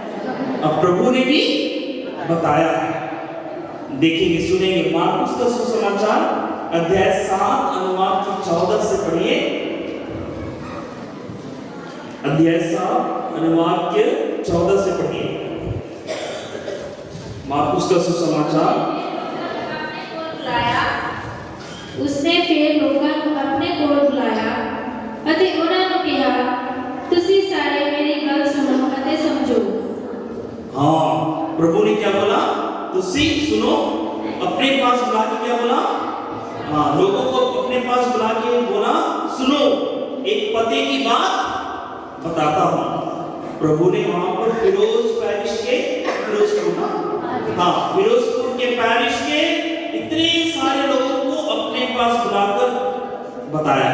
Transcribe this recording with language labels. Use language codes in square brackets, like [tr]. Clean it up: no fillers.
[hi] अब प्रभु ने भी बताया है। देखेंगे, सुनेंगे। मार्कुस का सुसमाचार अध्याय 7 अनुवाद की 14 से पढ़िए। अध्याय 7 अनुवाद के 14 से पढ़िए। मार्कुस का सुसमाचार। उसने फिर लोगों को अपने कोल बुलाया [pa] ਅਤੇ ਉਹਨਾਂ ਨੂੰ ਕਿਹਾ, ਤੁਸੀਂ ਸਾਰੇ ਮੇਰੀ ਗੱਲ ਸੁਣੋ ਅਤੇ समझो। [hi] हाँ, प्रभु ने क्या बोला? [pa] तुसी सुनो। [hi] अपने पास बुला के क्या बोला? हाँ, लोगों को अपने पास बुला के बोला, सुनो, एक पते की बात बताता हूँ। प्रभु ने वहां पर फिरोजपुर के पैरिश के इतने सारे लोगों को अपने पास बुलाकर बताया।